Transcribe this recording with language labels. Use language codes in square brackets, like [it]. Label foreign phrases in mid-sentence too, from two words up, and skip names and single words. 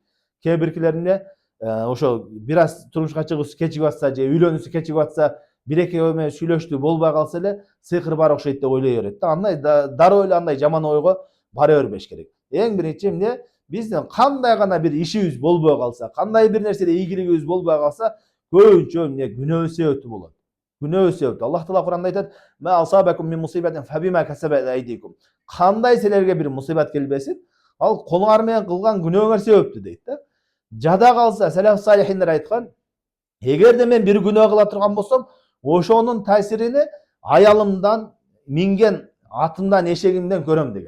[ky] Кээ биркилер эмне ошо бир аз турмушка чыгуусу кечигип атса же үйлөнүүсү кечигип атса, бир экөө менен сүйлөштү болбой калса эле сыйкыр бар окшойт деп ойлой берет да. Андай дароо эле андай жаман ойго бара бербеш керек. Эң биринчи эмне, биздин кандай гана бир ишибиз болбой калса, кандай бир нерседе ийгилигибиз болбой калса, көбүнчө эмне күнөө себептүү болот. Күнөө себептүү. Аллах Таала Кур'анда айтат: [ar] "ما أصابكم من مصيبة فبما كسبت أيديكم." [ky] Кандай силерге бир мусибат келбесин, ал колуңар менен кылган күнөөңөр себептүү дейт да. Жада калса, салаф салихиндер айткан, эгерде мен бир күнөө кыла турган болсом, ошонун таасирини аялымдан, минген атымдан, эшегимден көрөм деген.